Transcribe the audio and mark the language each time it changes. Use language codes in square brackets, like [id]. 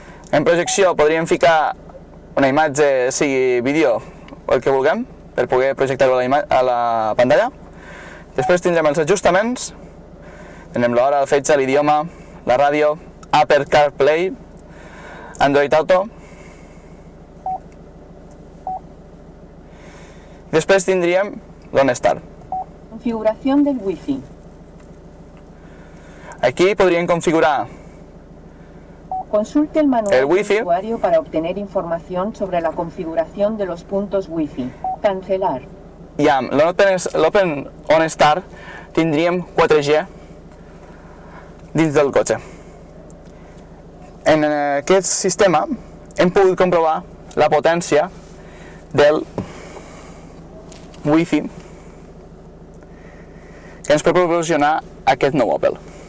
[ca] En projecció podríem ficar una imatge, sigui vídeo o el que vulguem, per poder projectar-ho a la pantalla. Després tindrem els ajustaments, tindrem l'hora, el fetge, l'idioma, la ràdio, Apple CarPlay, Android Auto. Després tindríem l'OnStar. [es] Configuración del Wi-Fi. [ca] Aquí podríem configurar [es] Consulte el manual [ca] el Wi-Fi [es] del usuario para obtener información sobre la configuración de los puntos Wi-Fi. Cancelar. [ca] i amb l'Open OnStar tindríem 4G dins del cotxe. En aquest sistema hem pogut comprovar la potència del Wi-Fi que ens pot proporcionar aquest nou Opel.